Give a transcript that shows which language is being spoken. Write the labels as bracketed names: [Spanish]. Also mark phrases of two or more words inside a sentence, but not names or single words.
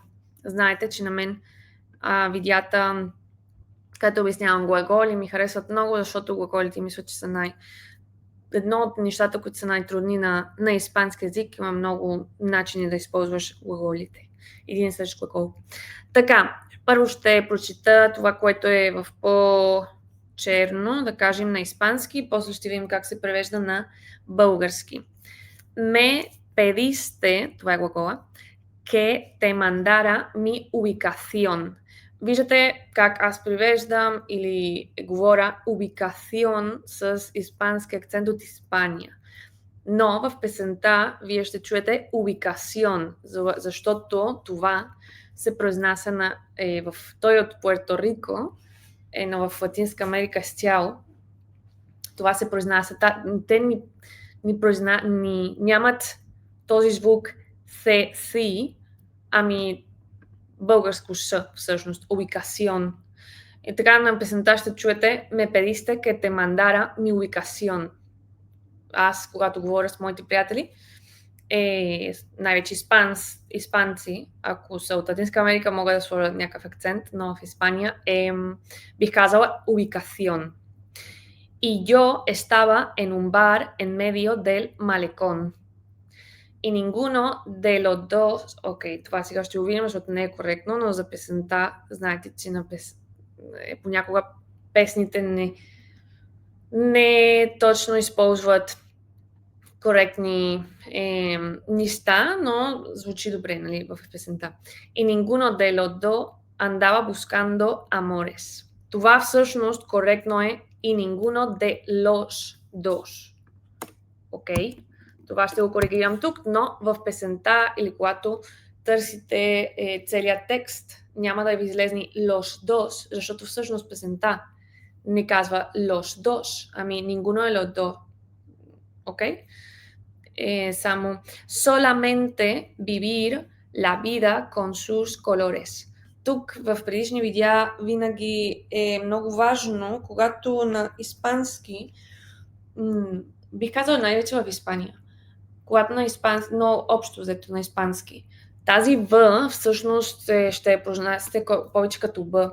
[Bulgarian] Знаете, че на мен видеята, където обяснявам глаголи, ми харесват много, защото глаголите мисля, че са едно от нещата, които са най-трудни на испански език. Има много начини да използваш глаголите. Един същ глагол. Така, първо ще прочита това, което е в по-черно, да кажем на испански, после ще видим как се превежда на български. [Spanish] Me pediste, [Bulgarian] това е глагола, [Spanish] que te mandara mi ubicación. [Bulgarian] Виждате как аз превеждам или говоря убикацион с испански акцент от Испания. Но в песента вие ще чуете убикацион, защото това се произнася той е от Пуерто Рико, но в Латинска Америка с цяло. Това се произнася. Те нямат този звук си, ами българско С, всъщност, убикацион. И така на песента ще чуете [Spanish] ме pediste que te mandara mi ubicación. [Bulgarian] Аз, когато говоря с моите приятели, най-вече испанци, ако са от Латинска Америка, могат да сложат някакъв акцент, но в Испания бих казала ubicación. [Spanish] Y yo estaba en un bar en medio del malecón. И ninguno de los dos, [Bulgarian] това сега ще го видим, защото не е коректно, но за песента, знаете, че понякога песните не точно използват коректни неща, но звучи добре, нали, в песента. [Spanish] И ninguno de los dos andaba buscando amores. [Bulgarian] Това всъщност коректно е и [Spanish] ninguno de los dos. [Bulgarian] Окей? Това ще го коригирам тук, но в песента или когато търсите целият текст, няма да ви излезни [Spanish] los dos, [Bulgarian] защото всъщност песента не казва [Spanish] los dos, [Bulgarian] ами [Spanish] ninguno de los dos. [Bulgarian] Окей? Само [Spanish] solamente vivir la vida con sus colores. [Bulgarian] Тук в предишни видеа винаги е много важно, когато на испански, бих казала най-вече в Испания, когато на испански, но общо взето на испански, тази В всъщност ще я произнасяте повече като Б.